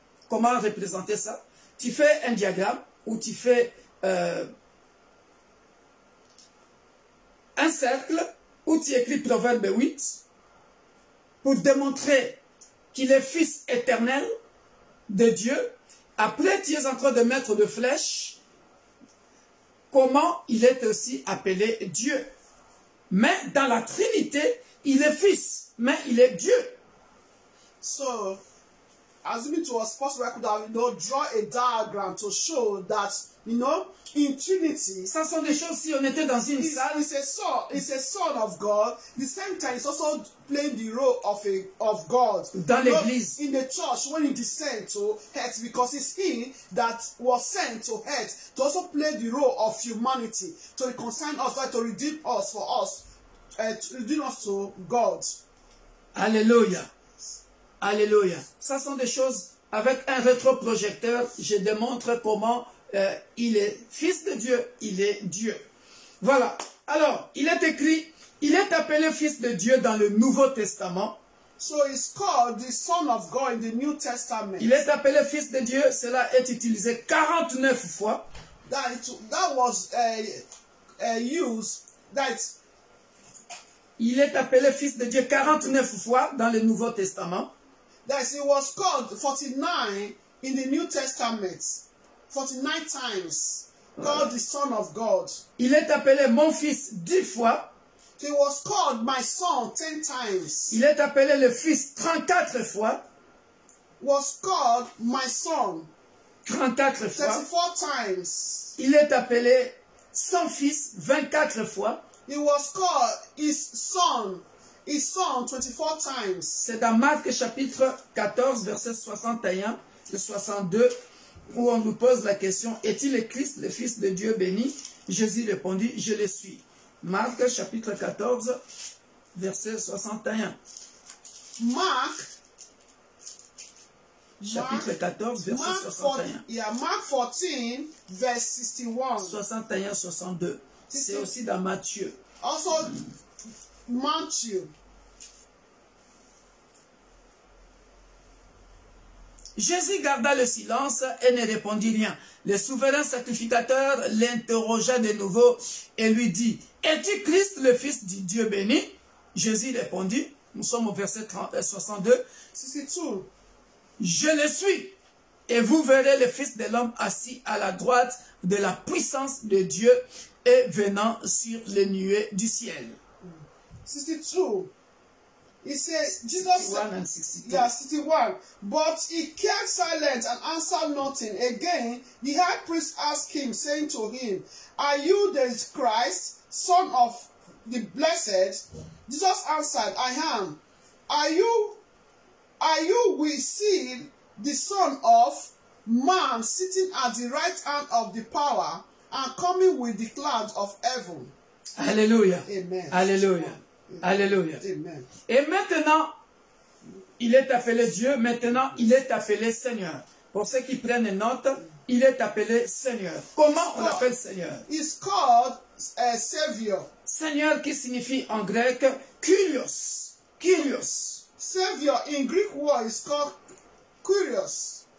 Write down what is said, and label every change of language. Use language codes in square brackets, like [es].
[fr] Comment représenter ça? Tu fais un diagramme où tu fais un cercle où tu écris Proverbe 8 pour démontrer qu'il est Fils éternel de Dieu. Après, tu es en train de mettre de flèches comment il est aussi appelé Dieu. Mais dans la Trinité, il est Fils, mais il est Dieu. [en] So, assuming it was possible, I could have, draw a diagram to show that, in Trinity, [fr] Ça sont des choses, si on était dans une salle, [en] it's a son of God. The same time, it's also playing the role of God. [fr] Dans l'église. [en] In the church, when he descends to earth, because it's he that was sent to earth to also play the role of humanity, to reconcile us, to redeem us for us, to redeem us to God. [fr] Alléluia. Alléluia. Ça sont des choses, avec un rétroprojecteur, je démontre comment il est fils de Dieu, il est Dieu. Voilà. Alors, il est écrit, il est appelé fils de Dieu dans le Nouveau Testament. [en] So he's called the Son of God in the New Testament. [fr] Il est appelé fils de Dieu, cela est utilisé 49 fois. [en] That was used. [fr] Il est appelé fils de Dieu 49 fois dans le Nouveau Testament. [en] It was called 49 in the New Testament. 49 times. Called the Son of God. [fr] Il est appelé mon fils 10 fois. [en] He was called my son 10 times. [fr] Il est appelé le fils 34 fois. [en] Was called my son [fr] 34 fois. [en] 34 times. [fr] Il est appelé son fils 24 fois. [en] He was called his son 24 times. [fr] C'est dans Marc chapitre 14, verset 61 et 62, où on nous pose la question, est-il le Christ, le Fils de Dieu béni? Jésus répondit, je le suis. Marc chapitre 14, verset 61. Marc chapitre 14, verset 61. [en] Mark 14, verse 61. 61, 62. [fr] C'est aussi dans Matthieu. [en] Also, Matthew. [fr] Jésus garda le silence et ne répondit rien. Le souverain sacrificateur l'interrogea de nouveau et lui dit, « Es-tu Christ, le Fils du Dieu béni ?» Jésus répondit, nous sommes au verset 62, 62. « Je le suis, et vous verrez le Fils de l'homme assis à la droite de la puissance de Dieu et venant sur les nuées du ciel. » [en] 62. He said, Jesus 61 and 62. Yeah, 61. But he kept silent and answered nothing. Again, the high priest asked him, saying to him, Are you the Christ, Son of the Blessed? Jesus answered, I am. Are you we see the Son of Man sitting at the right hand of the power and coming with the clouds of heaven? [fr] Alléluia. Amen. Alléluia. Alléluia. Amen. Et maintenant, il est appelé Dieu, maintenant il est appelé Seigneur. Pour ceux qui prennent note, il est appelé Seigneur. Comment on l'appelle Seigneur? [en] It's called a Savior. [fr] Seigneur qui signifie en grec Kyrios. Kyrios. [en] Savior in Greek word is called Kyrios.